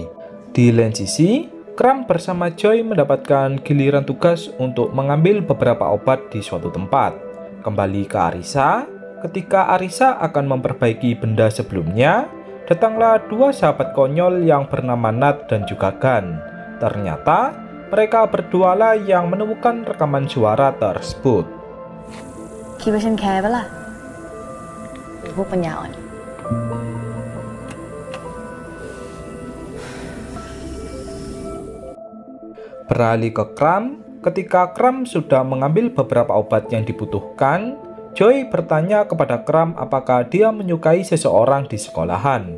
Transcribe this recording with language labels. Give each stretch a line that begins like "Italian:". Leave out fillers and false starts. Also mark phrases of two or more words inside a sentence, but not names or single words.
Indonesian: Di lain sisi, Kram bersama Joy mendapatkan giliran tugas untuk mengambil beberapa obat di suatu tempat. Kembali ke Arisa, ketika Arisa akan memperbaiki benda sebelumnya, datanglah dua sahabat konyol yang bernama Nat dan juga Gan. Ternyata mereka berdualah yang menemukan rekaman suara tersebut.
Thai: คิดว่าฉันแคร์ปะล่ะพวกปัญญาอ่อน
Indonesian: Beralih ke Kram, ketika Kram sudah mengambil beberapa obat yang dibutuhkan, Joy bertanya kepada Kram apakah dia menyukai seseorang di sekolahan.